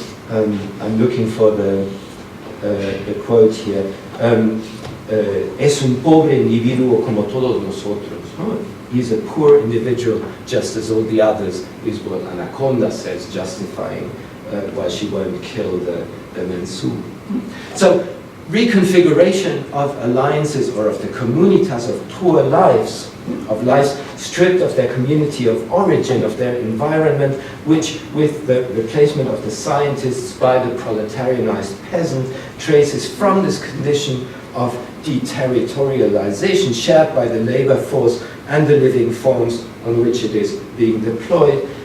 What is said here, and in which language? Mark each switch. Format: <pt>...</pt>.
<en>I'm looking for the quote here.</en> <es>Es un pobre individuo como todos nosotros.</es> <en>He's a poor individual, just as all the others, is what Anaconda says, justifying why she won't kill the Mensu. So, reconfiguration of alliances, or of the comunitas, of poor lives, of lives stripped of their community of origin, of their environment, which, with the replacement of the scientists by the proletarianized peasant, traces from this condition of deterritorialization shared by the labor force and the living forms on which it is being deployed.</en>